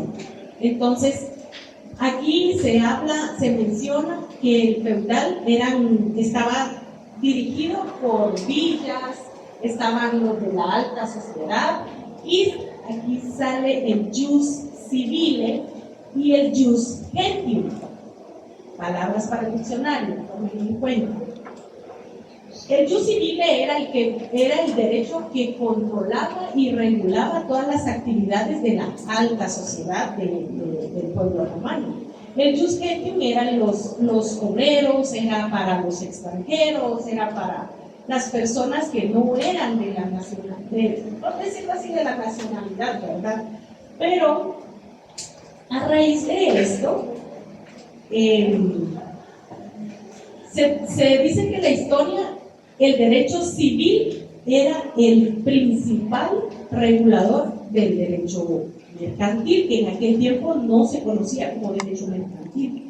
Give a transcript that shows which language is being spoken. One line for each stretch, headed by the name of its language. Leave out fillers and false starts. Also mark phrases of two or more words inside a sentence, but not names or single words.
Spanish: Entonces, aquí se menciona que el feudal estaba dirigido por villas, estaban los de la alta sociedad, y aquí sale el
Latin: jus civile
Spanish: y el
Latin: jus gentium.
Spanish: Palabras para el diccionario, tomen en cuenta. El
Latin: jus civile
Spanish: era el derecho que controlaba y regulaba todas las actividades de la alta sociedad del pueblo romano. El
Latin: jus gentium
Spanish: eran los obreros, era para los extranjeros, era para las personas que no eran de la nacionalidad, por decirlo así, de la nacionalidad, ¿verdad? Pero a raíz de esto, se dice que en la historia el derecho civil era el principal regulador del derecho mercantil, que en aquel tiempo no se conocía como derecho mercantil.